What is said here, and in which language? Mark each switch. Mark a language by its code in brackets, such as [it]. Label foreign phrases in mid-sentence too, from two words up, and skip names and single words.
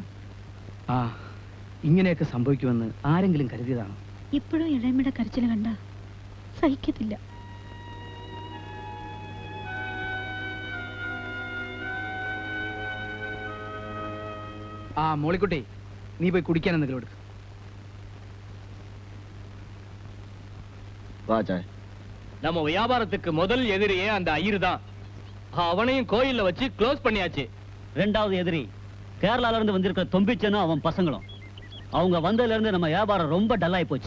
[ml] ഇങ്ങനെയൊക്കെ സംഭവിക്കുമെന്ന് ആരെങ്കിലും കരുതിയതാണോ? ഇപ്പോഴും ഇളയമ്മയുടെ കരച്ചിൽ കണ്ട സഹിക്കത്തില്ല. മോളിക്കുട്ടി, നീ പോയി കുടിക്കാൻ എന്തെങ്കിലും എടുക്കും. [ta] நம்ம வியாபாரத்துக்கு முதல் எதிரியே அந்த ஐயர் தான். அவனையும் கோயில்ல வச்சு க்ளோஸ் பண்ணியாச்சு. 2வது எதிரி கேரளால இருந்து வந்திருக்கிற தொம்பிச்சனும் அவன் பசங்களும். அவங்க வந்ததுல இருந்து நம்ம வியாபாரம் ரொம்ப டல்லாயி போச்சு.